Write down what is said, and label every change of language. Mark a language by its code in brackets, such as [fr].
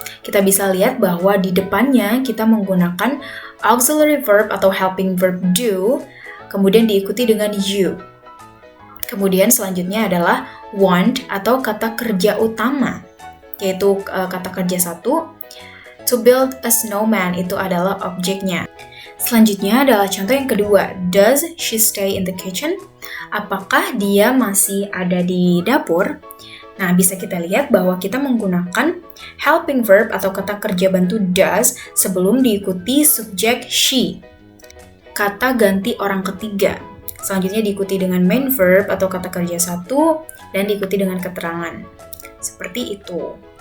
[id] Kita bisa lihat bahwa di depannya kita menggunakan auxiliary verb atau helping verb do, kemudian diikuti dengan you. Kemudian selanjutnya adalah want atau kata kerja utama, yaitu kata kerja 1. [en] To build a snowman [id] itu adalah objeknya. Selanjutnya adalah contoh yang kedua. [en] Does she stay in the kitchen? [id] Apakah dia masih ada di dapur? Nah, bisa kita lihat bahwa kita menggunakan helping verb atau kata kerja bantu does sebelum diikuti subjek she. Kata ganti orang ketiga. Selanjutnya diikuti dengan main verb atau kata kerja 1 dan diikuti dengan keterangan. Seperti itu.